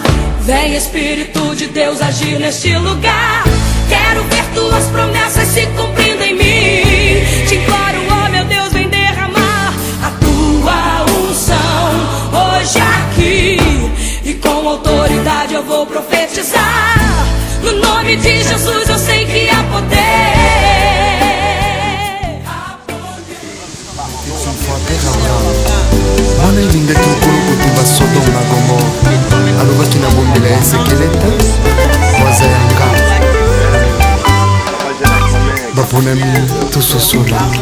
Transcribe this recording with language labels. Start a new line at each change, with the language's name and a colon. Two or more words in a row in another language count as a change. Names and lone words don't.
Portuguese: Vem Espírito de Deus agir neste lugar, quero ver tuas promessas se cumprindo em mim. Te imploro, ó meu Deus, vem derramar a tua unção hoje aqui. E com autoridade eu vou profetizar. No nome de Jesus eu sei que há poder.
Lingala: Wana ilingaki nkolo kotumba Sodome na Gomorre, alobaki na bombela ya Ezekeleta mwaza ya ngala baponami tososola.